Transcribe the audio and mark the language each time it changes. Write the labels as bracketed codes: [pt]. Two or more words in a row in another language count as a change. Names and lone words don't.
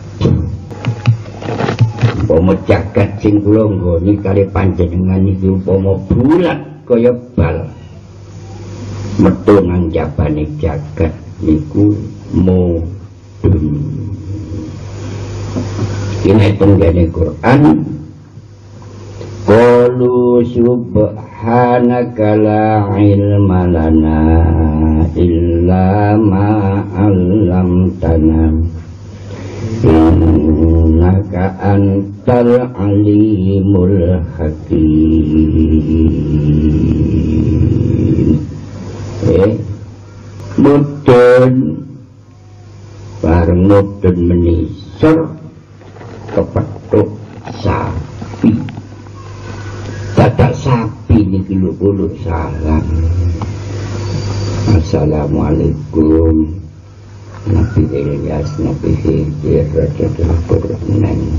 [jv] Umpama jagat sing kula nggoni kali panjenengan iki umpama bulat kaya bal. Metu nang jabane jagat niku mudhun. Ini tenggene Quran. [ar] قَالُوا سُبْحَانَكَ لَا عِلْمَ لَنَا إِلَّا مَا عَلَّمْتَنَا إِنَّكَ أَنْتَ الْعَلِيمُ الْحَكِيمُ. [jv] Mudun bareng mudun menisor kepethuk sapi. Dadak sapi niki lho salam. Assalamualaikum Nabi Ilyas, Nabi Khidir, Rajatul Qurnain.